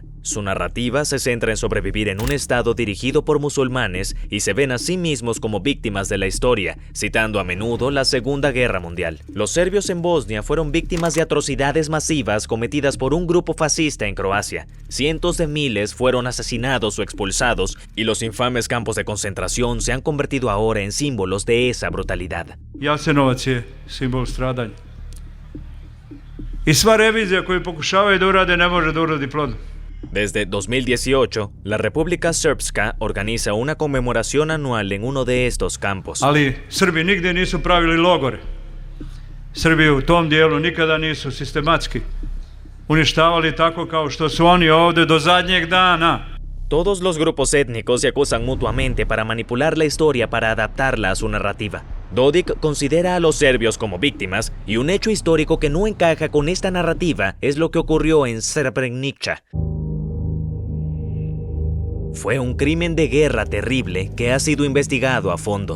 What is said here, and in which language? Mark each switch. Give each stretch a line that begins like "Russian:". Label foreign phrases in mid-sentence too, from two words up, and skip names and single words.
Spanish: Su narrativa se centra en sobrevivir en un estado dirigido por musulmanes y se ven a sí mismos como víctimas de la historia, citando a menudo la Segunda Guerra Mundial. Los serbios en Bosnia fueron víctimas de atrocidades masivas cometidas por un grupo fascista en Croacia. Cientos de miles fueron asesinados o expulsados y los infames campos de concentración se han convertido ahora en símbolos de esa brutalidad.
Serbian: Jasenovac je simbol stradanja. I sva revizija koju pokušavaju da urade ne može da uradi plodno.
Spanish: Desde 2018, la República Srpska organiza una conmemoración anual en uno de estos campos.
Serbian: Ali Srbi nigdje nisu pravili logore. Srbi u tom dijelu nikada nisu sistematski uništavali tako kao što su oni ovdje do zadnjeg dana.
Spanish: Todos los grupos étnicos se acusan mutuamente para manipular la historia para adaptarla a su narrativa. Dodik considera a los serbios como víctimas y un hecho histórico que no encaja con esta narrativa es lo que ocurrió en Srebrenica. Fue un crimen de guerra terrible que ha sido investigado a fondo.